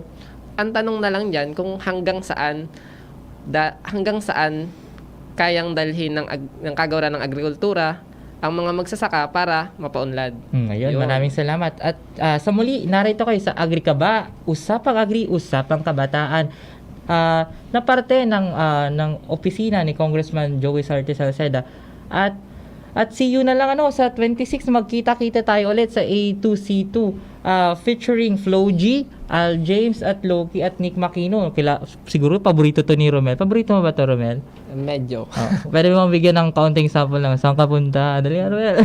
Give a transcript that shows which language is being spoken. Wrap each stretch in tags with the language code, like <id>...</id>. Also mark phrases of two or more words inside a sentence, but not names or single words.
<tl>Ang tanong na lang diyan kung hanggang saan kayang dalhin ng kagawaran ng agrikultura ang mga magsasaka para mapaunlad. Ayun, Yun. maraming salamat. At sa muli, narito kayo sa Agrikaba, Usapang Agri, Usapang Kabataan, na parte ng opisina ni Congressman Joey Sarte Salceda. At</tl> <en>see you</en> <tl>na lang sa 26, magkita-kita tayo ulit sa A2C2 featuring Flo G, Al James at Loki at Nick Makino. Siguro paborito to ni Romel. Paborito mo ba to, Romel? Medyo. Pwede mo bigyan ng kaunting sample lang. Saan ka punta? Dali, Romel.</tl>